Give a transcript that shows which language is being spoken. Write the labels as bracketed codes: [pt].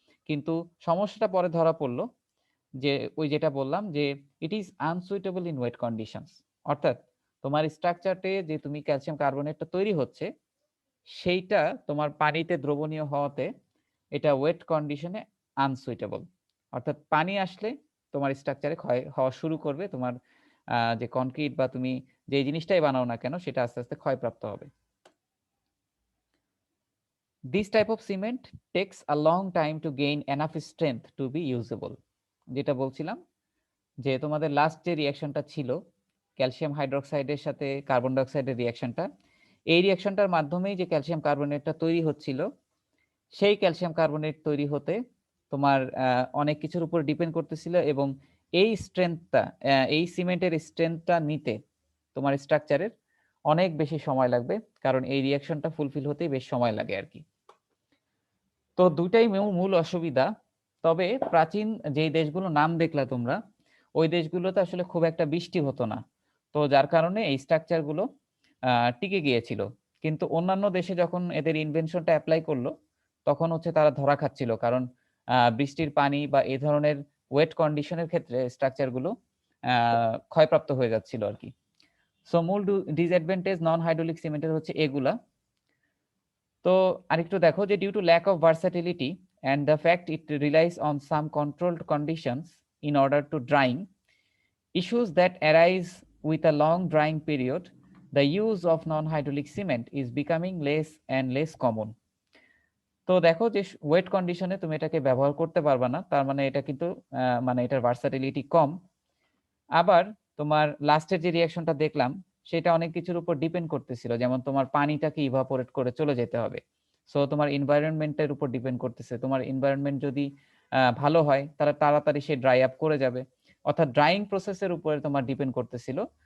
[bn] কিন্তু সমস্যাটা পরে ধরা পড়লো, যে ওই যেটা বললাম যে [en] it is unsuitable in wet conditions, [bn] অর্থাৎ তোমার স্ট্রাকচারতে যে তুমি ক্যালসিয়াম কার্বনেটটা তৈরি হচ্ছে সেইটা তোমার পানিতে দ্রবণীয় হওয়াতে এটা ওয়েট কন্ডিশনে আনসুইটেবল, অর্থাৎ পানি আসলে তোমার স্ট্রাকচারে ক্ষয় হওয়া শুরু করবে, তোমার যে কনক্রিট বা তুমি যে জিনিসটাই বানাও না কেন সেটা আস্তে আস্তে ক্ষয়প্রাপ্ত হবে। [en] This type of cement takes a long time to gain enough strength to be usable. [bn] যেটা বলছিলাম যে তোমাদের লাস্ট যে রিয়াকশনটা ছিল ক্যালসিয়াম হাইড্রোক্সাইডের সাথে কার্বন ডাই অক্সাইডের রিয়াকশনটা, এই রিয়াকশনটার মাধ্যমেই যে ক্যালসিয়াম কার্বনেটটা তৈরি হচ্ছিল, সেই ক্যালসিয়াম কার্বনেট তৈরি হতে তোমার অনেক কিছুর উপর ডিপেন্ড করতেছিল, এবং এই স্ট্রেংথটা এই সিমেন্টের স্ট্রেংথটা নিতে তোমার স্ট্রাকচারের অনেক বেশি সময় লাগবে, কারণ এই রিয়াকশনটা ফুলফিল হতেই বেশ সময় লাগে আর কি। তো দুইটাই মূল অসুবিধা। তবে প্রাচীন যেই দেশগুলো নাম দেখলা তোমরা, ওই দেশগুলোতে আসলে খুব একটা বৃষ্টি হতো না, তো যার কারণে এই স্ট্রাকচার গুলো টিকে গিয়েছিল। কিন্তু অন্যান্য দেশে যখন এদের ইনভেনশনটা অ্যাপ্লাই করলো তখন হচ্ছে তারা ধরা খাচ্ছিল, কারণ বৃষ্টির পানি বা এই ধরনের ওয়েট কন্ডিশনের ক্ষেত্রে স্ট্রাকচার গুলো ক্ষয়প্রাপ্ত হয়ে যাচ্ছিল আর কি। সো মূল ডিসঅ্যাডভান্টেজ নন হাইড্রোলিক সিমেন্টের হচ্ছে এগুলা। তো আরেকটু দেখো যে [en] Due to lack of versatility and the fact it relies on some controlled conditions in order to drying, issues that arise with a long drying period, the use of non-hydraulic cement is becoming less and less common. [bn] তো দেখো যে wait কন্ডিশনে তুমি এটাকে ব্যবহার করতে পারবা না, তার মানে এটা কিন্তু মানে এটার ভার্সাটিলিটি কম। আবার তোমার লাস্টের যে রিয়াকশনটা দেখলাম সেটা অনেক কিছুর উপর ডিপেন্ড করতেছিল, যেমন তোমার পানিটাকে ইভাপোরেট করে চলে যেতে হবে। সো তোমার এনভায়রনমেন্টের উপর ডিপেন্ড করতেছে, তোমার এনভায়রনমেন্ট যদি ভালো হয় তাহলে তাড়াতাড়ি সে ড্রাই আপ করে যাবে, অর্থাৎ ড্রাইং প্রসেসের উপরে তোমার ডিপেন্ড করতেছিল